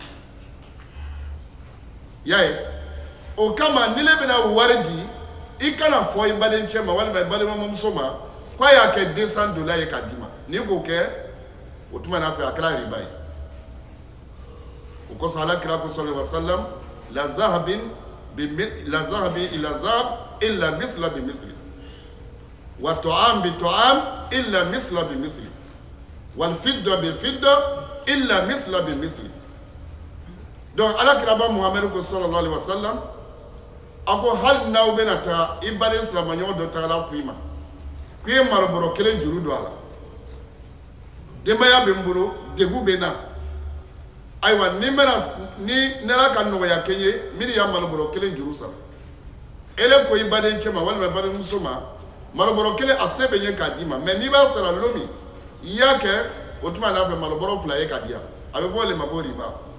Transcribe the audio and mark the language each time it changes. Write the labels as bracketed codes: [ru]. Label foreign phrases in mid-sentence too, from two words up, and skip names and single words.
[bm] y'a ye o kama ni ne bɛna wari di i kana fɔ i balencɛ ma walima i balimamuso ma k'a y'a kɛ 200 dola ye ka d'i ma n'i k'o kɛ o tuma n'a fɛ a kɛra riba ye o kosɔn ala kira ko [ar] صلى الله عليه وسلم لا ذهب إلا ذهب إلا مثلا بمثل وطعام بطعام إلا مثلا بمثل والفضة بالفضة إلا مثلا بمثل donc ala [bm] kira ba muhammad ko [ar] صلى الله عليه وسلم [bm] ako hal n'aw bɛna taa i baden silamɛɲɔgɔn dɔ tagara fɔ i ma k'i ye marabɔrɔ kelen juru don a la denbaya bɛ n bolo degun bɛ n na ayiwa ni nela ka nɔgɔya kɛ n ye min y'a marabɔrɔ kelen juru sara ele ko i badencɛ ma walima i badenmuso ma marabɔrɔ kelen a se bɛ n ye k'a d'i ma mais n'i b'a sara don min i y'a kɛ o tuma n'a fɛ marabɔrɔ 2 ye ka di yan a bɛ fɔ o de ma ko riba